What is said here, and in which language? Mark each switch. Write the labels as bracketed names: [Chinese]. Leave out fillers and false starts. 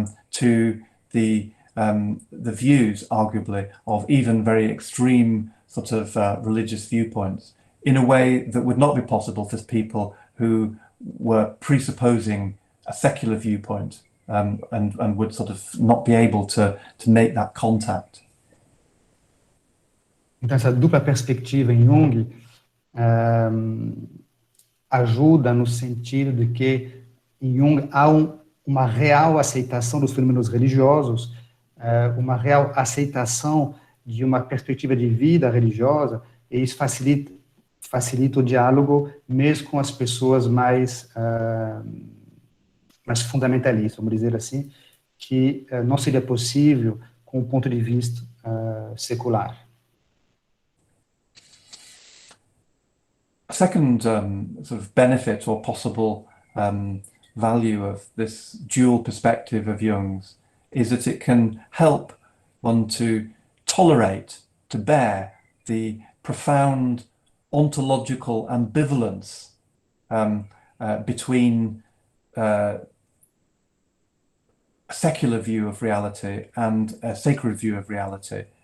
[English] to the views, arguably, of even very extreme sort of religious viewpoints in a way that would not be possible for people who were presupposing a secular viewpoint and would sort of not be able to make that contact. [Portuguese] Então, essa dupla perspectiva em Jung ajuda no sentido de que em Jung há uma real aceitação dos fenômenos religiosos, uma real aceitação de uma perspectiva de vida religiosa, e isso facilita o diálogo mesmo com as pessoas mais fundamentalistas, vamos dizer assim, que não seria possível com o ponto de vista secular. [English] A second sort of benefit or possible value of this dual perspective of Jung's is that it can help one to tolerate, to bear the profound ontological ambivalence between a secular view of reality and a sacred view of reality.